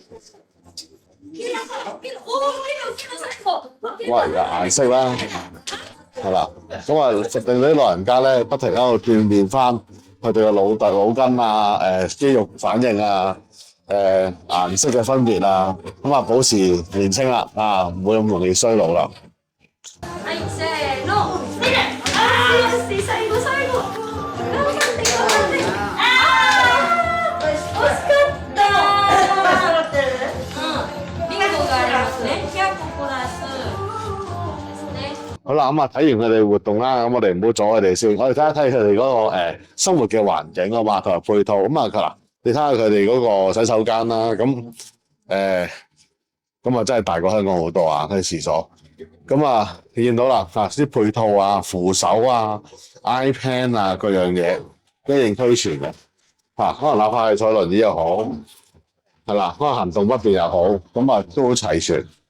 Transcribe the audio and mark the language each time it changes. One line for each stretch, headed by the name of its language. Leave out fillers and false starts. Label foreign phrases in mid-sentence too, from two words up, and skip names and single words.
Cantonese: 哇！顏色啦，係啦，咁啊，令到啲老人家咧不停喺度鍛鍊翻佢哋嘅腦筋啊、肌肉反應啊、顏色嘅分別啊，咁啊保持年青啦，唔會咁容易衰老啦。
Japanese: はい、せーの。最後。頑張って。惜しかった。ビンゴがありますね。100個プラスですね。
Cantonese: 好啦，咁啊睇完佢哋活動啦，咁我哋唔好阻佢哋先，我哋睇一睇佢哋嗰個生活嘅環境啊嘛，同埋配套。咁啊嗱，你睇下佢哋嗰個洗手間啦，咁啊真係大過香港好多啊，佢廁所。咁啊，你見到啦，啲配套啊、扶手啊、iPad 啊各樣嘢一應俱全嘅，可能哪怕係坐輪椅又好，係啦，可能行動不便又好，咁啊都好齊全。